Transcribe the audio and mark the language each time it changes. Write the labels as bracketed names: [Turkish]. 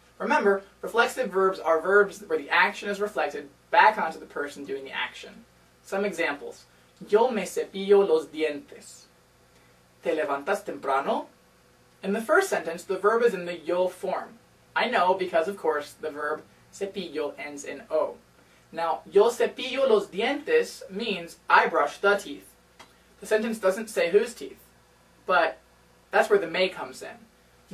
[English] Remember, reflexive verbs are verbs where the action is reflected back onto the person doing the action. Some examples. [Spanish] Yo me cepillo los dientes. ¿Te levantas temprano? [English] In the first sentence, the verb is in the yo form. I know because, of course, the verb cepillo ends in o. Now, [Spanish] yo cepillo los dientes [English] means I brush the teeth. The sentence doesn't say whose teeth, but that's where the me comes in.